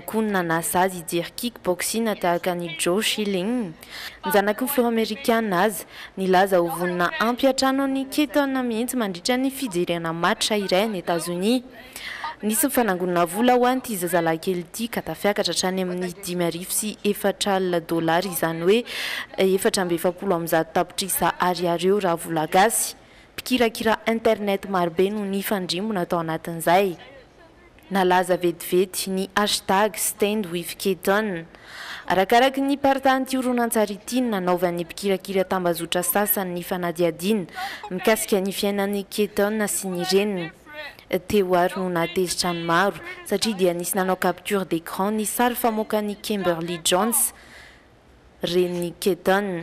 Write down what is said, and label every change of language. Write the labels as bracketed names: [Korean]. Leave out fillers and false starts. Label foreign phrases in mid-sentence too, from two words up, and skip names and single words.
[Malagasy] koa ny nanasa azy ijery kickboxing tahaka ny Joe Schilling ny zanaky ny filoha amerikana azy nilaza ho vonina ampy hatrano ny Keaton mihitsy mandritra ny fijerena match iray ny États-Unis nisy mifanangonana vola ho an'ity zazalahy kely ity ka tafiakatra hatrany amin'ny $5,400 izany hoe 470 tapitrisa ariary eo raha vola gasy mpikirakira internet marobe no ny fandrimbona atao anatin'izay. Nalaza vetivety ny hashtag [English] stand with Keton. [Malagasy] Arakaraky ny partanty horonan-tsary ity nanaovan'ny mpikirakira tambazotra sasany ny fanadiadiana mikasika ny fiainan'ny Keton sy ny reniny. Teo ary no natezitra ny maro satria dia nisy nanao [French] capture d'écran [Malagasy] ny sary famoakan'ny Kimberly Jones reniny Keton.